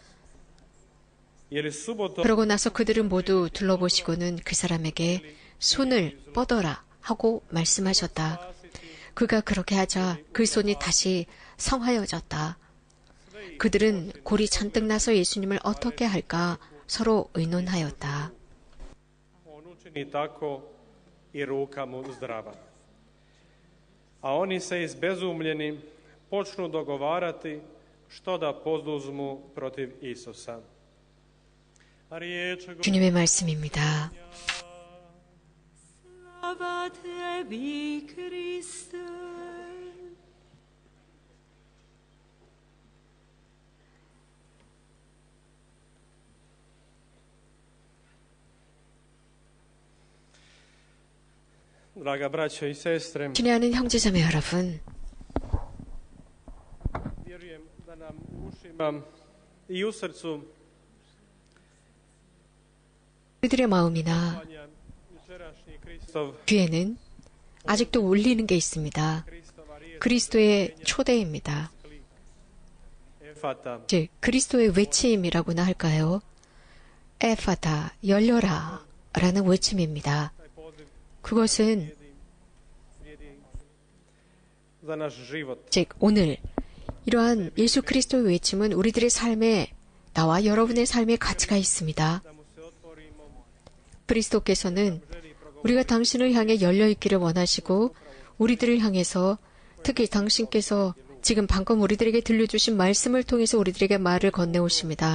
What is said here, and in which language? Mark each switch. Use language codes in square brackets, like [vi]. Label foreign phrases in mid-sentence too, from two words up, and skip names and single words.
[ko] 그러고 나서 그들은 모두 둘러보시고는 그 사람에게 손을 뻗어라 하고 말씀하셨다. 그가 그렇게 하자 그 손이 다시 성하여졌다. 그들은 골이 잔뜩 나서 예수님을 어떻게 할까 서로 의논하였다. [hr] A oni se izbezumljeni počnu dogovarati što da poduzmu protiv Isusa. [ko] 주님의 말씀입니다. [hr] Slava tebi, Kriste. Draga braćo i sestre, [ko] 친애하는 형제자매 여러분, [hr] vjerujem da nam u ušima i u srcu [ko] 우리들의 마음이나 [hr] jučerašnji Kristov [ko] 귀에는 아직도 울리는 게 있습니다. 그리스도의 초대입니다. [hr] Efata, [ko] 즉, 그리스도의 외침이라고나 할까요? 에파다, 열려라 라는 외침입니다. 그것은 [hr] za naš život. [ko] 즉 오늘 이러한 예수 그리스도의 외침은 우리들의 삶에 나와 여러분의 삶에 가치가 있습니다. 그리스도께서는 우리가 당신을 향해 열려있기를 원하시고 우리들을 향해서 특히 당신께서 지금 방금 우리들에게 들려주신 말씀을 통해서 우리들에게 말을 건네오십니다.